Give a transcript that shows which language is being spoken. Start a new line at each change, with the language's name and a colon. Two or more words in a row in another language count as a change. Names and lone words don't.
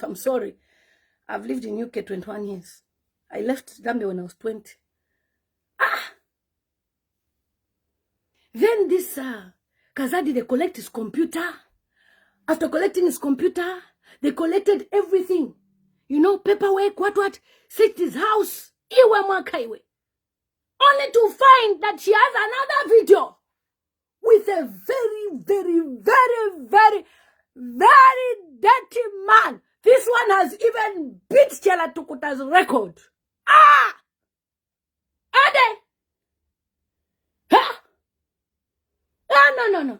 English: I'm sorry. I've lived in UK 21 years. I left Gambia when I was 20. Then this Kazadi, they collect his computer. After collecting his computer, they collected everything. You know, paperwork, what, searched his house.
Bemba: Iwe Mwaka iwe.
English: Only to find that she has another video with a very dirty man. This one has even beat Chela Tukuta's record. Ade! No.